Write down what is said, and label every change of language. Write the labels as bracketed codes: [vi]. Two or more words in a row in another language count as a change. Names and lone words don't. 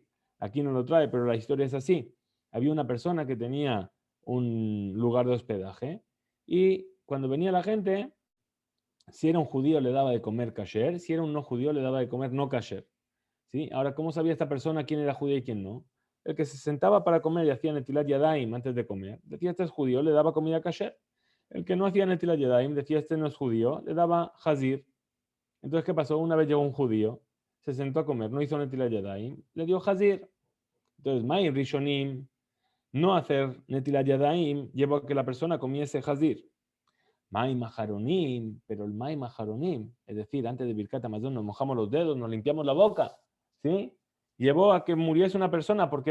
[es] Aquí no lo trae, pero la historia es así. Había una persona que tenía un lugar de hospedaje y cuando venía la gente, si era un judío le daba de comer kasher, si era un no judío le daba de comer no kasher. ¿Sí? Ahora, ¿cómo sabía esta persona quién era judío y quién no? El que se sentaba para comer y hacía [he] נטילת ידיים [es] antes de comer, decía este es judío, le daba comida kasher. El que no hacía [he] נטילת ידיים [es] decía este no es judío, le daba hazir. Entonces, ¿qué pasó? Una vez llegó un judío, se sentó a comer, no hizo [he] נטילת ידיים, [es] le dio hazir. Entonces, [he] מים ראשונים, [es] no hacer [he] נטילת ידיים, [es] llevó a que la persona comiese Hazir. [he] מים אחרונים, [es] pero el [he] מים אחרונים, [es] es decir, antes de [he] ברכת המזון [es] nos mojamos los dedos, nos limpiamos la boca, ¿sí? Llevó a que muriese una persona, ¿por qué?